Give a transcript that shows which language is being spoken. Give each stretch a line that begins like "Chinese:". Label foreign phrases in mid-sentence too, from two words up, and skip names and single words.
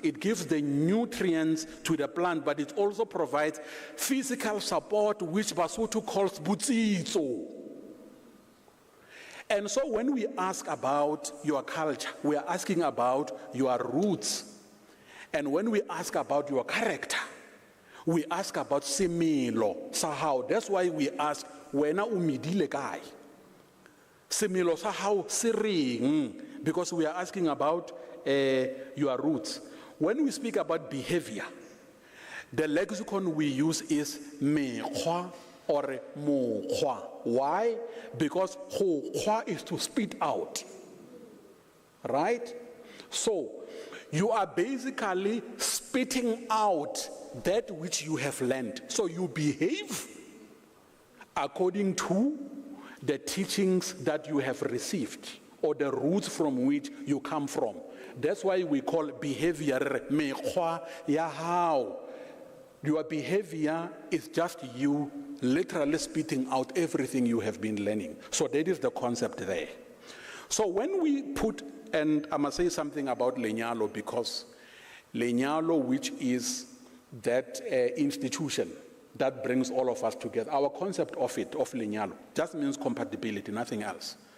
English: It gives the nutrients to the plant, but it also provides physical support, which Basotho calls butsitso. And so when we ask about your culture, we are asking about your roots. And when we ask about your character, we ask about
Southern Sotho: semelo sa hao.
English: That's why we ask,
Southern Sotho: wena umidile kai? Semelo sa hao se reng?
English: Because we are asking about your roots. When we speak about behavior, the lexicon we use is mekgwa or mokgwa. Why? Because mokgwa is to spit out, right? So you are basically spitting out that which you have learned. So you behave according to the teachings that you have received, or the roots from which you come from. That's why we call behavior
Southern Sotho: mekgwa ya hao.
English: Your behavior is just you literally spitting out everything you have been learning. So that is the concept there. So when we put, and I must say something about lenyalo, because lenyalo, which is that institution that brings all of us together,
Southern Sotho: our concept of lenyalo,
English: just means compatibility, nothing else.